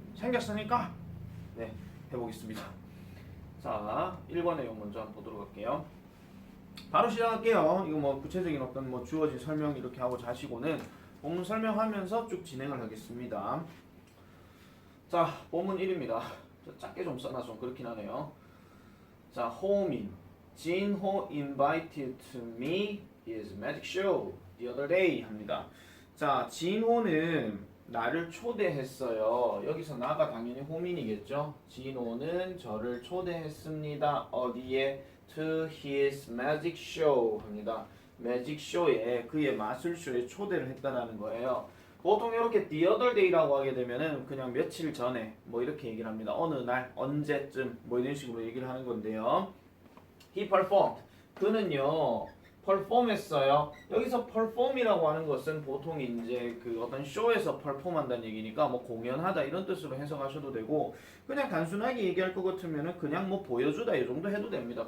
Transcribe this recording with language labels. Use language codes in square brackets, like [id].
[ko] 생겼으니까 네, 해보겠습니다. 자, 1번 내용 먼저 한번 보도록 할게요. 바로 시작할게요. 이거 뭐 구체적인 어떤 뭐 주어진 설명 이렇게 하고 자시고는 본문 설명하면서 쭉 진행을 하겠습니다. 자, 본문 1입니다. 짧게 좀 써놔서 좀 그렇긴 하네요. 자, 호민. [en] 진호 invited to me his magic show the other day 합니다. [ko] 자, 진호는 나를 초대했어요. 여기서 나가 당연히 호민이겠죠. 진호는 저를 초대했습니다. 어디에? [en] To his magic show 합니다. [ko] 매직 쇼에, 그의 마술쇼에 초대를 했다라는 거예요. 보통 이렇게 the other day라고 하게 되면은 그냥 며칠 전에 뭐 이렇게 얘기를 합니다. 어느 날, 언제쯤 뭐 이런 식으로 얘기를 하는 건데요. [en] He performed. [ko] 그는요 perform했어요. 여기서 perform이라고 하는 것은 보통 이제 그 어떤 쇼에서 perform한다는 얘기니까 뭐 공연하다 이런 뜻으로 해석하셔도 되고, 그냥 단순하게 얘기할 것 같으면은 그냥 뭐 보여주다 이 정도 해도 됩니다.